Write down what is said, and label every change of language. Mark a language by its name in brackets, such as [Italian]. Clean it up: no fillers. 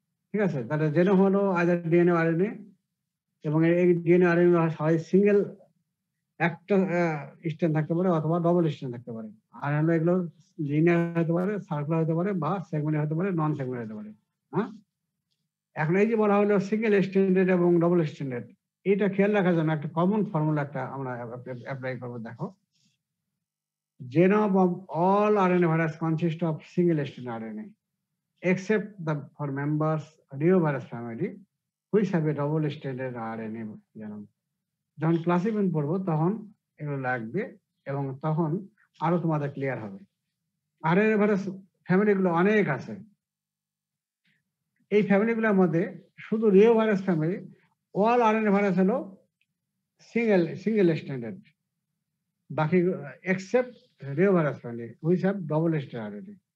[Bangla] ঠিক আছে, তাহলে জেনোম হলো আইদার ডিএনএ আরএনএ, এবং এই ডিএনএ আরএনএ হয় সিঙ্গেল একটা স্ট্যান্ড থাকতে পারে অথবা ডবল স্ট্যান্ড থাকতে পারে। আর হলো এগুলো লিনিয়ার হতে পারে, সার্কুলার হতে পারে, বা সেগমেন্ট হতে পারে, নন সেগমেন্ট হতে পারে। হ্যাঁ, এখন এই যে বলা হলো সিঙ্গেল স্ট্যান্ডার্ড এবং ডবল স্ট্যান্ডার্ড, এটা খেয়াল রাখার জন্য একটা কমন ফর্মুলা একটা আমরা অ্যাপ্লাই করবো। [English] দেখো, genome of all RNA virus consists of single strand RNA except the for members reovirus family which have a double stranded RNA genome. [Bangla] যখন ক্লাস 11 পড়বো তখন এগুলো লাগবে, এবং তখন আরো তোমাদের ক্লিয়ার হবে। RNA ভাইরাস ফ্যামিলি গুলো অনেক আছে। এই ফ্যামিলি গুলোর মধ্যে শুধু reovirus family, all RNA virus হলো সিঙ্গেল স্ট্যান্ডার্ড, বাকি [English] Except reovirus family which have double standard RNA।